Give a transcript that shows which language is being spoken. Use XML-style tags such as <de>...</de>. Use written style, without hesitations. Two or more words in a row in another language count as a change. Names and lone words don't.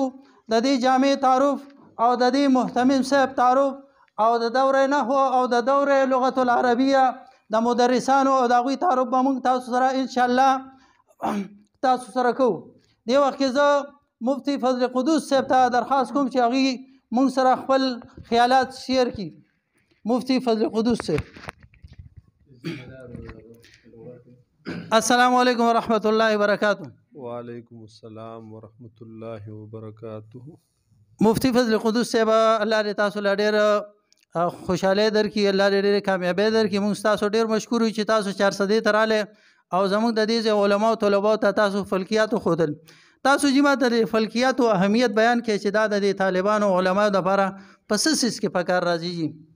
<ps>د دې جامع تعارف او د دې محتمم صاحب تعارف او د دوره نحو او د دوره</ps> <ar>لغت العربیه</ar> <ps>د مدرسانو او د هغوی تعارف به موږ تاسو سره انشاءالله تاسو سره کوو. دې وخت کې زه مفتی فضل قدوس صاحب ته درخواست کوم چې هغوی موږ سره خپل خیالات شیر کړي. مفتی فضل قدوس صاحب.</ps> <ar>السلام علیکم ورحمۃ اللہ وبرکاتہ. وعلیکم السلام ورحمۃ اللہ وبرکاتہ.</ar> <ps>مفتی فضل قدوس صاحب، الله دې تاسو له ډېر خوشحالۍ درکړي، الله دې ډېرې کامیابۍ درکړي. موږ تاسو ډېر مشکور یو چې تاسو چارسدې ته راغلی او زموږ د دې علماء او طلباو ته تاسو فلکیاتو ښودل. تاسو چې ماته د فلکیاتو اهمیت بیان کړئ چې دا د دې طالبانو علماو دپاره په څه څیز کې په کار راځي.</ps>